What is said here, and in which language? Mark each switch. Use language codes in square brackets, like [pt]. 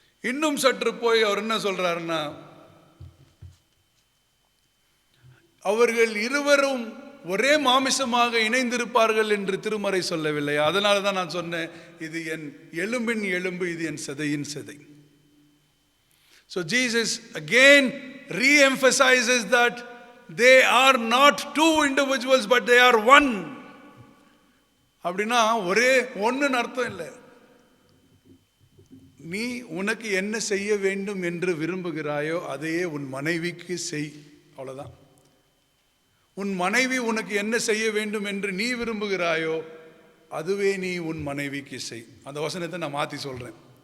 [ta] இன்னும் சற்று போய் அவர் என்ன சொல்றாருன்னா, அவர்கள் இருவரும் ஒரே மாமிசமாக இணைந்திருப்பார்கள் என்று திருமறை சொல்லவில்லை. அதனால தான் நான் சொன்னேன், இது என் எலும்பின் எலும்பு, இது என் சதையின் சதை. [en] So Jesus again re-emphasizes that they are not two individuals but they are one. [ta] அப்படின்னா ஒரே ஒன்றுன்னு அர்த்தம் இல்லை. நீ உனக்கு என்ன செய்ய வேண்டும் என்று விரும்புகிறாயோ அதையே உன் மனைவிக்கு செய், அவ்வளவுதான். உன் மனைவி உனக்கு என்ன செய்ய வேண்டும் என்று நீ விரும்புகிறாயோ அதுவே நீ உன் மனைவிக்கு செய். அந்த வசனத்தை நான் மாற்றி சொல்றேன்.